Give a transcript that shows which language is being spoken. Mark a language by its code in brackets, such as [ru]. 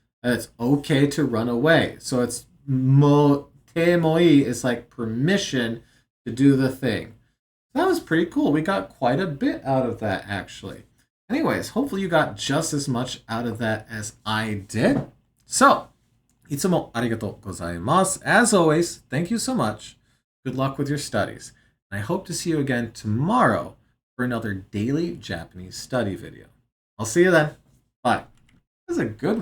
[en] It's okay to run away. So it's te moi is like permission to do the thing. That was pretty cool. We got quite a bit out of that, actually. Anyways, hopefully you got just as much out of that as I did. [ja] So, いつもありがとうございます. [en] As always, thank you so much. Good luck with your studies. And I hope to see you again tomorrow for another daily Japanese study video. I'll see you then. Bye. That was a good one.